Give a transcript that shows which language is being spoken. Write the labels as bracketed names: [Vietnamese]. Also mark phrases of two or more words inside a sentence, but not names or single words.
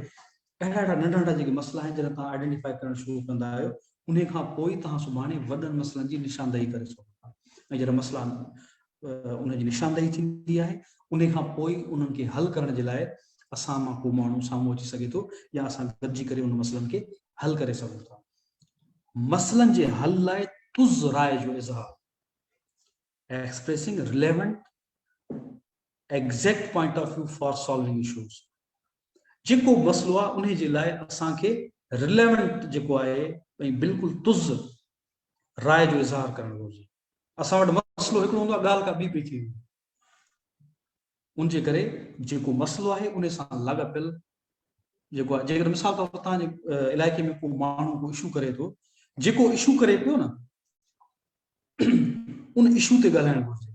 [Sindhi] अहिड़ा अहिड़ा नंढा नंढा जेके मसइला आहिनि जॾहिं तव्हां आइडेंटिफाई करणु शुरू कंदा आहियो, उन खां पोइ तव्हां सुभाणे वॾनि मसइलनि जी निशानदेही करे सघो था। ऐं जॾहिं मसइला उनजी निशानदेही थींदी आहे, उन खां पोइ उन्हनि खे हल करण जे लाइ असां मां को माण्हू साम्हूं अची सघे थो, या असां गॾिजी करे उन मसइलनि खे हल करे सघूं था। मसइलनि जे हल लाइ तुज़ राय जो इज़हार, [English] expressing relevant exact point of view for solving issues। [Sindhi] जेको मसलो आहे उन जे लाइ असांखे रिलेवेंट जेको आहे ऐं बिल्कुलु तुज़ राय जो इज़हार करणु घुरिजे। असां वटि मसलो हिकिड़ो हूंदो आहे, ॻाल्हि का ॿी पई थी वेंदी, उन जे करे जेको मसलो आहे उन सां लाॻापियल जेको आहे, जेकर मिसाल तौर ते तव्हांजे इलाइक़े में को माण्हू को इशू करे थो, जेको इशू करे पियो न उन इशू ते ॻाल्हाइणु घुरिजे।